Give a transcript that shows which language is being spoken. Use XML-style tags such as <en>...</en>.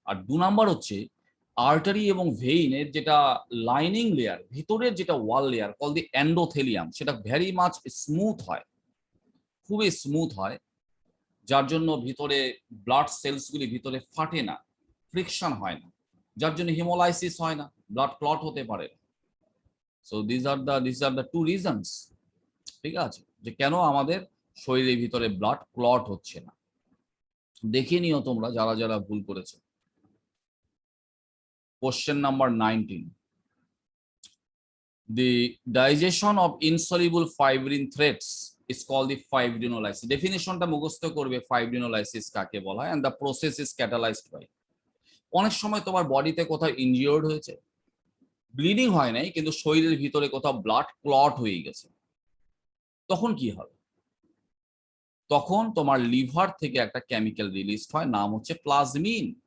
<bn>আর দু নাম্বার হচ্ছে আর্টারি এবং ভেইনের যেটা লাইনিং লেয়ার, ভিতরের যেটা ওয়াল লেয়ার কল দি এন্ডোথেলিয়াম, সেটা</bn> <en>very much smooth</en> <bn>হয়, খুবই স্মুথ হয়, যার জন্য ভিতরে ব্লাড সেলস গুলি ভিতরে ফাটে না, ফ্রিকশন হয় না, যার জন্য হিমোলাইসিস হয় না, ব্লাড ক্লট হতে পারে।</bn> <en>so this are the two reasons,</en> <bn>ঠিক আছে, যে কেন আমাদের শরীরের ভিতরে ব্লাড ক্লট হচ্ছে না। দেখে নিও তোমরা যারা যারা ভুল করেছে।</bn> <en>Question number 19, the digestion of insoluble fibrin threads is called the fibrinolysis.</en> <bn>ডেফিনিশনটা মুখস্থ করবে, fibrinolysis কাকে বলা হয়,</bn> <en>and the process is catalyzed by।</en> <bn>অনেক সময় তোমার বডিতে কোথাও ইনজিওর্ড হয়েছে, ব্লিডিং হয় নাই কিন্তু শরীরের ভিতরে কোথাও ব্লাড ক্লট হয়ে গেছে, তখন কি হবে? তখন তোমার লিভার থেকে একটা কেমিক্যাল রিলিজ হয়, নাম হচ্ছে প্লাজমিন।</bn>